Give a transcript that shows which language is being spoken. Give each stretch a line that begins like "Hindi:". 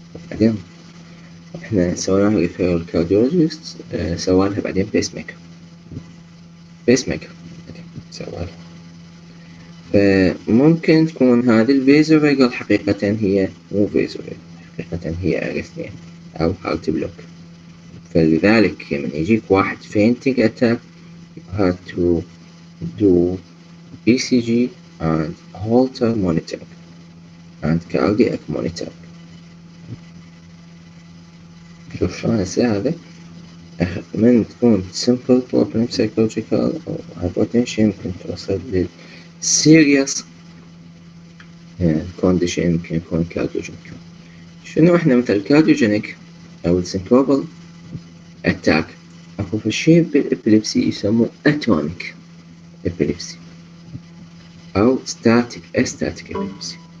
Arabic: بعدين احنا سويناها ريفيرال كارديولوجيست سوالها بعدين بيس ميكر سوالها. فممكن تكون هذه الفيزوفيجل حقيقة هي مو فيزوفيجل، حقيقة هي أريثميا أو هارت بلوك. فلذلك لما يجيك واحد
English: fainting attack you have to do ECG and Holter monitoring and cardiac monitoring.
Arabic: شوف شلون هسه هذا من تكون simple problem psychological أو hypotension ممكن توصل لل serious condition ممكن يكون cardiogenic. شنو احنا مثل cardiogenic أو syncopal attack أكو في شيء بالإبيليبسي يسموه atonic epilepsy أو static epilepsy.